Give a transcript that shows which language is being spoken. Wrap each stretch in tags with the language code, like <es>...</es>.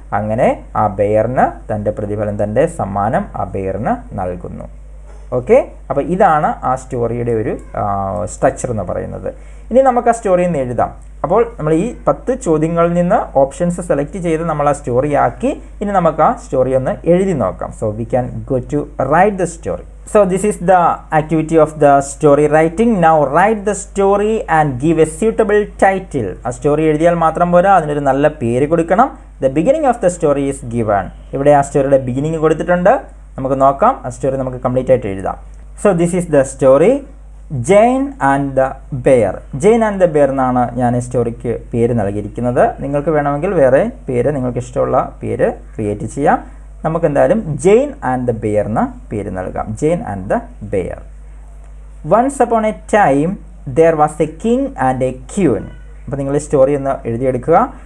<ml>അങ്ങനെ ആ ബെയറിന് തൻ്റെ പ്രതിഫലം, തൻ്റെ സമ്മാനം ആ ബെയറിന് നൽകുന്നു. ഓക്കെ, അപ്പോൾ ഇതാണ് ആ സ്റ്റോറിയുടെ ഒരു സ്ട്രക്ചർ എന്ന് പറയുന്നത്. ഇനി നമുക്ക് ആ സ്റ്റോറിയിൽ നിന്ന് എഴുതാം. അപ്പോൾ നമ്മൾ ഈ 10 ചോദ്യങ്ങളിൽ നിന്ന് ഓപ്ഷൻസ് സെലക്ട് ചെയ്ത് നമ്മൾ ആ സ്റ്റോറി ആക്കി. ഇനി നമുക്ക് ആ സ്റ്റോറി ഒന്ന് എഴുതി നോക്കാം.</ml> <en>So we can go to write the story. So this is the activity of the story writing. Now write the story and give a suitable title.</en> <ml>ആ സ്റ്റോറി എഴുതിയാൽ മാത്രം പോരാ, അതിനൊരു നല്ല പേര് കൊടുക്കണം.</ml> <en>The beginning of the story is given.</en> <ml>ഇവിടെ ആ സ്റ്റോറിയുടെ ബിഗിനിങ് കൊടുത്തിട്ടുണ്ട്. നമുക്ക് നോക്കാം, ആ സ്റ്റോറി നമുക്ക് കംപ്ലീറ്റ് ആയിട്ട് എഴുതാം.</ml> <en>So this is the story, Jane and the bear.</en> <ml>Jain and the bear എന്നാണ് ഞാൻ ഈ സ്റ്റോറിക്ക് പേര് നൽകിയിരിക്കുന്നത്. നിങ്ങൾക്ക് വേണമെങ്കിൽ വേറെ പേര്, നിങ്ങൾക്ക് ഇഷ്ടമുള്ള പേര് ക്രിയേറ്റ് ചെയ്യാം. നമുക്ക് എന്തായാലും ജെയിൻ ആൻഡ് ദ ബെയർ എന്ന പേര് നൽകാം. Jain and the bear.</ml> <en>Once upon a time there was a king and a queen.</en> <ml>അപ്പോൾ നിങ്ങൾ ഈ സ്റ്റോറി ഒന്ന് എഴുതിയെടുക്കുക.</ml>